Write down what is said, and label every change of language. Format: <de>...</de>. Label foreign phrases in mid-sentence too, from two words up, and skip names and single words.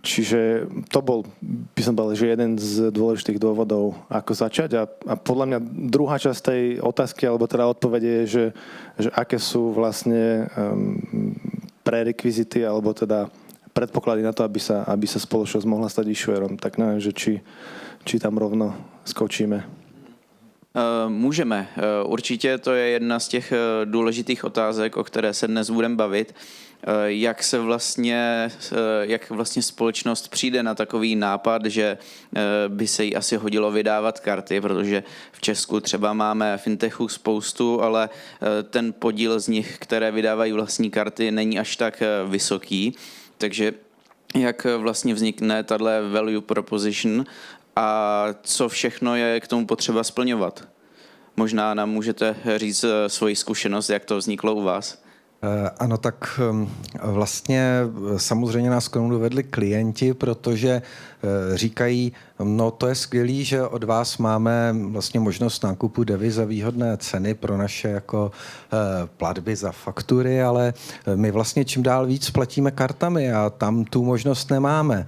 <sk>Čiže to bol, by som povedal, že jeden z dôležitých dôvodov, ako začať. A podľa mňa druhá časť tej otázky, alebo teda odpovede je, že aké sú vlastne prerekvizity, alebo teda predpoklady na to, aby sa spoločnosť mohla stať issuerom. Tak neviem, že či tam rovno skočíme.</sk> <cs>Můžeme. Určitě to je jedna z těch důležitých otázek, o které se dnes budeme bavit. Jak vlastně společnost přijde na takový nápad, že by se jí asi hodilo vydávat karty, protože v Česku třeba máme fintechů spoustu, ale ten podíl z nich, které vydávají vlastní karty, není až tak vysoký. Takže jak vlastně vznikne tato</cs> <en>value proposition</en> <cs>a co všechno je k tomu potřeba splňovat? Možná nám můžete říct svoji zkušenost, jak to vzniklo u vás? Ano, tak vlastně samozřejmě nás k tomu dovedli klienti, protože říkají, no to je skvělý, že od vás máme vlastně možnost nákupu deviz za výhodné ceny pro naše jako platby za faktury, ale my vlastně čím dál víc platíme kartami a tam tu možnost nemáme.</cs>